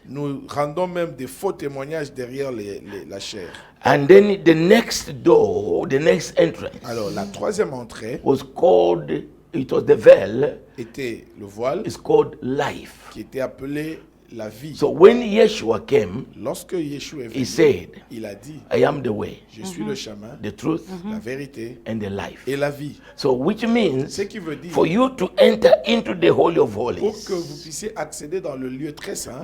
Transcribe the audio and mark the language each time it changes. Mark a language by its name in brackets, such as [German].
[French] Nous rendons même des faux témoignages derrière la chair. [English] And then the next door, the next entrance [French] Alors, la troisième entrée [English] was called, it was the veil, [French] était le voile, [English] it's called life. [French] qui était appelé la vie. [English] So when Yeshua came, [French] Lorsque Yeshua est [English] he [French] venu, [English] said, [French] il a dit, [English] I am the way, [French] je suis le chemin, [English] the truth, [French] la vérité [English] and the life. [French] et la vie. [English] So which means [French] Ce qui veut dire, [English] for you to enter into the Holy of [French] pour [English] Holies, [French] que vous puissiez accéder dans le lieu très saint,